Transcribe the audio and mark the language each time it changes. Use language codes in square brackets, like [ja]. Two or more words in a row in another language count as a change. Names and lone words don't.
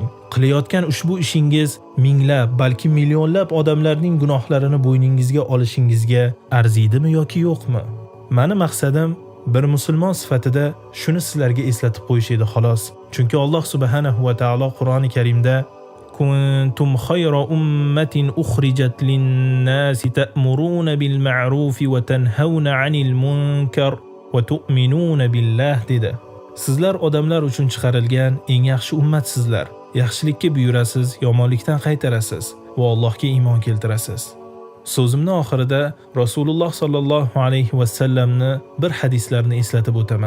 [uz] Qilayotgan ushbu ishingiz minglab, balki millionlab odamlarning gunohlarini bo'yningizga olishingizga arziydimi yoki yo'qmi? Meni maqsadim bir musulmon sifatida shuni sizlarga eslatib qo'yish edi xolos. Chunki Alloh subhanahu va taolo Qur'oni Karimda [ar] كنتم خير أمة أخرجت للناس تأمرون بالمعروف وتنهون عن المنكر وتؤمنون بالله dedi. [uz] Sizlar odamlar uchun chiqarilgan eng yaxshi ummatsizlar. Yaxshilikka buyurasiz, yomonlikdan qaytarasiz va Allohga iymon keltirasiz. So'zimning oxirida Rasululloh [ar] صلى الله عليه وسلم [uz] bir hadislarni eslatib o'taman.